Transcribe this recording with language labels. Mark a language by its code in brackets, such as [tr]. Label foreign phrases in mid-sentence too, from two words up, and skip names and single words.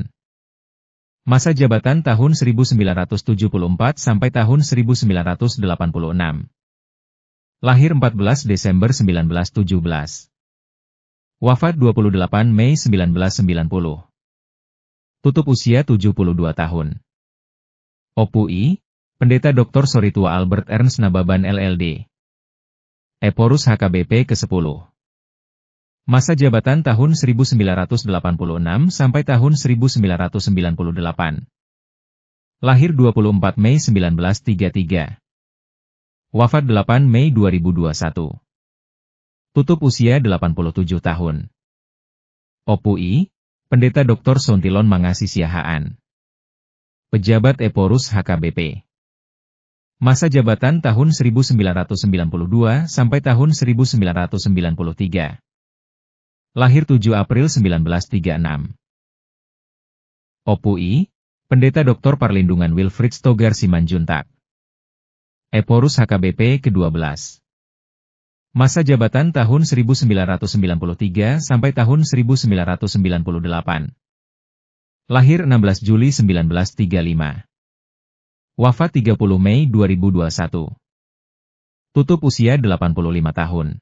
[id] Masa jabatan tahun 1974 sampai tahun 1986. Lahir 14 Desember 1917. Wafat 28 Mei 1990. Tutup usia 72 tahun. Opui, Pendeta Dr. Soritua Albert Ernst Nababan LLD. Eporus HKBP ke-10. Masa jabatan tahun 1986 sampai tahun 1998. Lahir 24 Mei 1933. Wafat 8 Mei 2021. Tutup usia 87 tahun. Opui, Pendeta Dr. Sontilon Mangasi Siahaan. Pejabat Eporus HKBP. Masa jabatan tahun 1992 sampai tahun 1993. Lahir 7 April 1936. Opui, Pendeta Dr. Parlindungan Wilfried Stogar Simanjuntak. Eporus HKBP ke-12. Masa jabatan tahun 1993 sampai tahun 1998. Lahir 16 Juli 1935. Wafat 30 Mei 2021. Tutup usia 85 tahun.